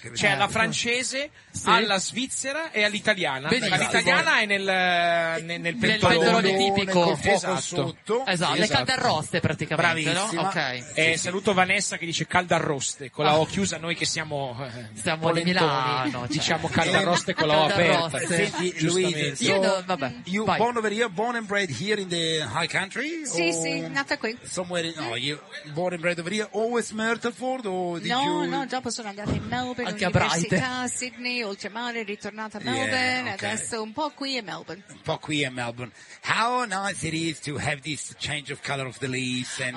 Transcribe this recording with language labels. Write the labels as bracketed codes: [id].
[it] C'è alla francese, alla svizzera e all'italiana. L'italiana è nel pentolone tipico. Esatto. Le caldarroste praticamente. Bravissima. Ok. Sì. Saluto Vanessa che dice caldarroste con la O chiusa, noi che siamo di Milano, cioè. Diciamo caldarroste con la O aperta. [en] Senti, Luigi, born over here, born and bred here in the high country? [it] Sì, sì, nata qui. [en] Somewhere, no, you born and bred over here, always Myrtleford? [it] No, dopo sono andata in Melbourne, anche all'università, Sydney, oltremare, ritornata a Melbourne, adesso un po' qui a Melbourne. [en] How nice it is to have this change of color of the leaves.